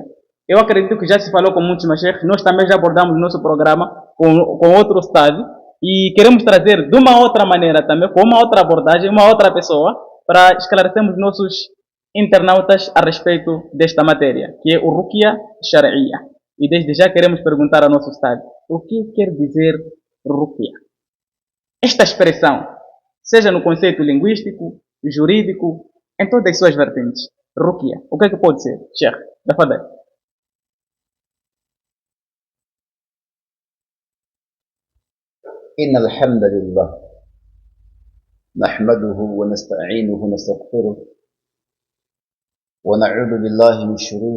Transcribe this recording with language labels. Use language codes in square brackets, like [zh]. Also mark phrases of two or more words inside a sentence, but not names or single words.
[pt] Eu acredito que já se falou com muitos mashayikh, nós também já abordamos no nosso programa com outro Ustad, e queremos trazer de uma outra maneira também, com uma outra abordagem, uma outra pessoa, para esclarecermos nossos internautas a respeito desta matéria, que é o [ar] رقية شرعية. [pt] E desde já queremos perguntar ao nosso Ustad, o que quer dizer Ruqya? Esta expressão, seja no conceito linguístico, jurídico, em todas as suas vertentes. Ruqya, o que é que pode ser? Sheikh, tafadhal. [ar] إن الحمد لله نحمده ونستعينه ونستغفره ونعوذ بالله من شرور